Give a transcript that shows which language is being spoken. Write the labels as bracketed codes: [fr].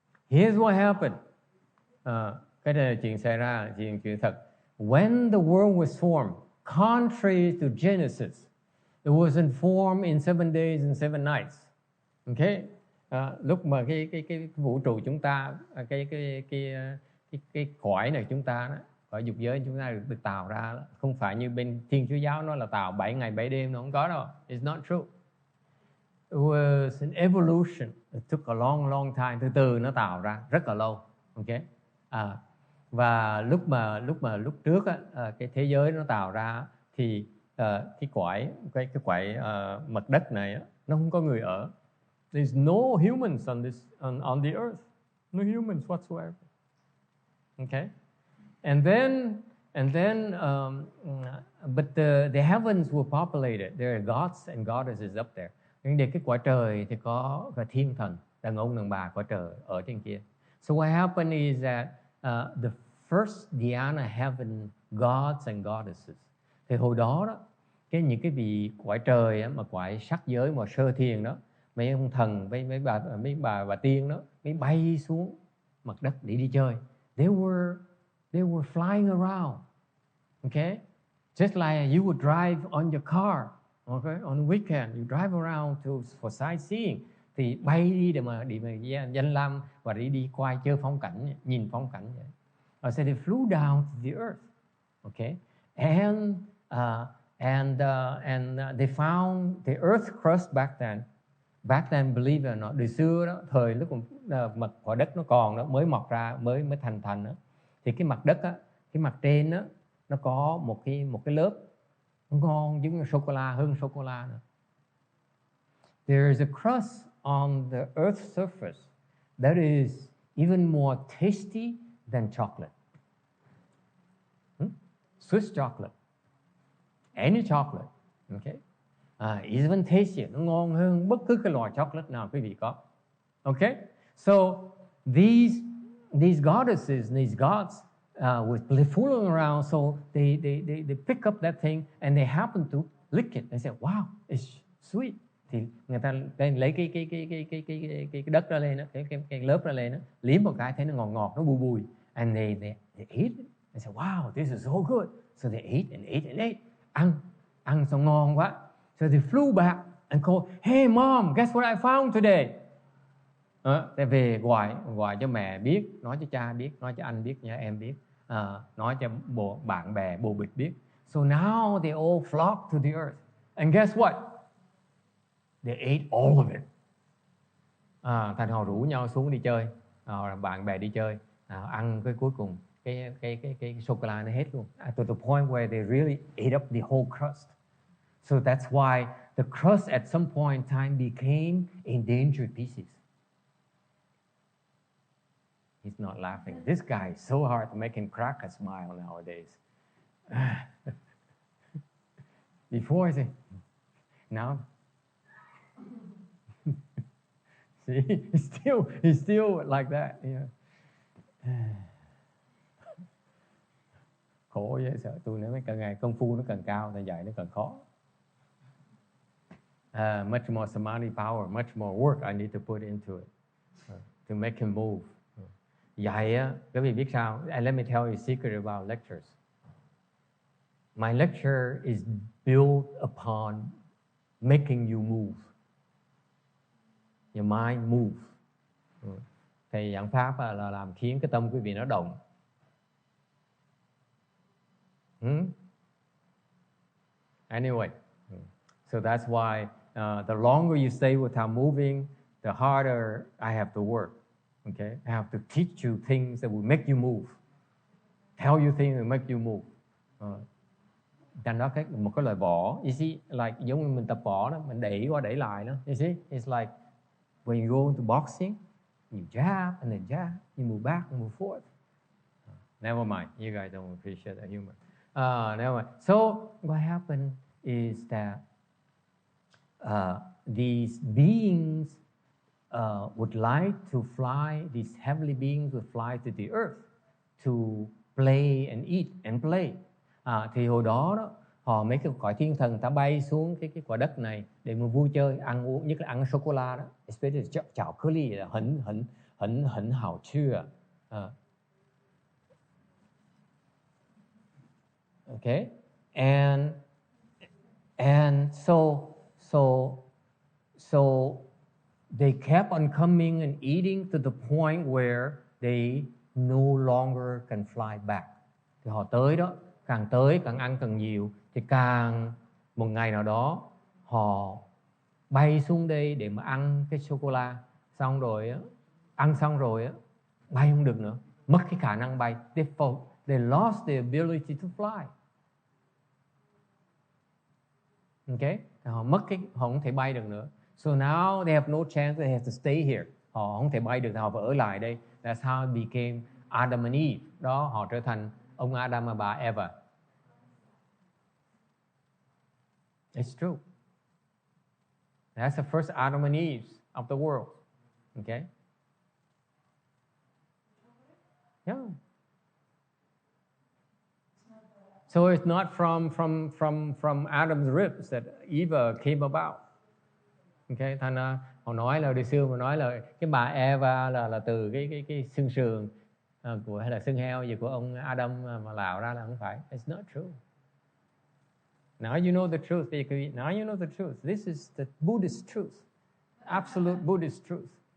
[en] Here's what happened. [vi] Cái này là chuyện xảy ra, chuyện thật. [en] When the world was formed, contrary to Genesis, it wasn't formed in 7 days and 7 nights. Okay? [vi] Lúc mà cái vũ trụ chúng ta, cái cõi này chúng ta đó, cõi dục giới chúng ta được tạo ra đó, không phải như bên Thiên Chúa giáo nó là tạo 7 ngày 7 đêm, nó không có đâu. [en] It's not true. It was an evolution. It took a long time. [vi] Từ nó tạo ra rất là lâu. Okay? Và lúc trước á, cái thế giới nó tạo ra thì cái quải mặt đất này á, nó không có người ở. [en] There's no humans on the earth. No humans whatsoever. Okay? And then but the heavens were populated. There are gods and goddesses up there. [vi] Để cái quả trời thì có và thiên thần, đàn ông đàn bà quả trời ở trên kia. [en] So what happened is that the first dhyana heaven gods and goddesses. [vi] Thì hồi đó những cái vị cõi trời á, mà cõi sắc giới mà sơ thiền đó, mấy ông thần, mấy bà tiên đó, mấy bay xuống mặt đất để đi chơi. [en] They were flying around. Okay? Just like you would drive on your car, okay? On the weekend, you drive around for sightseeing. [vi] Thì bay đi để mà danh lam và đi qua chơi phong cảnh, nhìn phong cảnh vậy. [en] So they flew down to the earth. Okay? And they found the earth crust back then. Back then, believe it or not, [vi] đời xưa đó, thời lúc mặt quả đất nó còn đó, mới mọc ra, mới thành đó, thì cái mặt đất á, cái mặt trên á, nó có một cái lớp ngon giống như sô cô la, hơn sô cô la nữa. [en] There is a crust on the earth's surface that is even more tasty than chocolate. Swiss chocolate, any chocolate, okay? Even tasty, [vi] nó ngon hơn bất cứ cái loại chocolate nào quý vị có. [en] Okay? So these goddesses, these gods were fooling around, so they pick up that thing and they happen to lick it. They say, wow, it's sweet. [vi] Thì người ta lấy cái đất ra lên, cái lớp ra lên, liếm một cái thấy nó ngọt ngọt, nó bùi bùi. [en] And they eat it. They say, wow, this is so good. So they ate and ate and ate. [vi] Ăn xong ngon quá. [en] So they flew back and called, hey mom, guess what I found today? [vi] Để về gọi cho mẹ biết, nói cho cha biết, nói cho anh biết, cho em biết, nói cho bạn bè bồ bịch biết. [en] So now they all flocked to the earth. And guess what? They ate all of it. [vi] Thành họ rủ nhau xuống đi chơi, bạn bè đi chơi, ăn cái cuối cùng cái sô cô la nó hết luôn. [en] To the point where they really ate up the whole crust. So that's why the crust at some point in time became endangered species. He's not laughing. This guy is so hard to make him crack a smile nowadays. Before I say, now, see, he's still like that. Yeah. [vi] Khổ vậy, sợ tôi nói càng ngày công phu nó càng cao, thì dạy nó càng khó. [en] Much more samadhi power, much more work I need to put into it to make him move. [vi] Dạy á, các vị biết sao? [en] Let me tell you a secret about lectures. My lecture is built upon making you move. Your mind move. [vi] Thầy giảng pháp là làm khiến cái tâm quý vị nó động. [en] Anyway, so that's why the longer you stay without moving, the harder I have to work. Okay, I have to teach you things that will make you move, tell you things that will make you move. [vi] Thành đó một cái lời võ, [en] you see, like [vi] giống như mình tập võ đó, mình đẩy qua đẩy lại đó. [en] You see, it's like when you go into boxing, you jab and then jab, you move back and move forth. Never mind, you guys don't appreciate the humor. Never mind. So what happened is that these beings would like to fly, these heavenly beings would fly to the earth to play and eat and play. [vi] Thì hồi đó họ mấy cái cõi thiên thần ta bay xuống cái quả đất này để mà vui chơi, ăn uống, nhất là ăn sô cô la đó, especially chảo cơ ly là hẳn hảo chưa. [en] Okay, and so they kept on coming and eating to the point where they no longer can fly back. [vi] Thì họ tới đó, càng ăn càng nhiều, thì càng một ngày nào đó họ bay xuống đây để mà ăn cái sô cô la, xong rồi á, ăn xong rồi á, bay không được nữa, mất cái khả năng bay. [en] They lost the ability to fly. [vi] Okay, họ không thể bay được nữa. [en] So now they have no chance, they have to stay here. [vi] Họ không thể bay được, họ phải ở lại đây. [en] That's how it became Adam and Eve. [vi] Đó, họ trở thành ông Adam và bà Eva. [en] It's true. That's the first Adam and Eve of the world. Okay? Yeah. So it's not from Adam's ribs that Eve came about. [vi] Okay, thành ra họ nói là đời xưa mà nói là cái bà Eva là từ cái xương sườn của hay là xương heo gì của ông Adam mà làm ra, là không phải. [en] It's not true. Now you know the truth. Now you know the truth. This is the Buddhist truth. Absolute Buddhist truth.